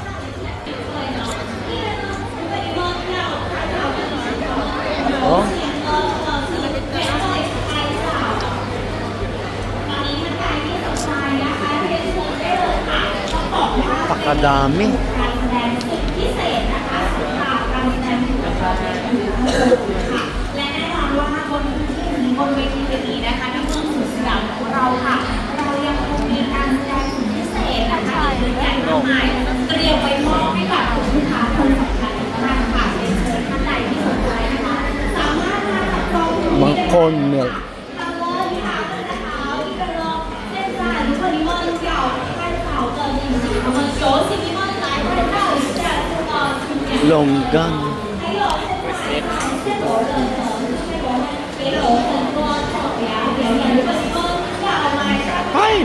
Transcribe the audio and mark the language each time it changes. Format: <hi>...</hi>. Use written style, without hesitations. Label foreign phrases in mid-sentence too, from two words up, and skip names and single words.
<th>Oh. Pakadami. และแน่นอนว่าบนเวทีนี้นะคะที่เมืองสุดสยามของเราค่ะเรายังคงมีการแสดงสุดพิเศษนะคะเยอะแยะมากมายเตรียมไว้มอบให้กับลูกค้าคนสำคัญอีกท่านค่ะเรียนเชิญท่านใดที่สนใจนะคะสามารถมาจับจอง บางคนเนี่ย longgan. Ay!</th>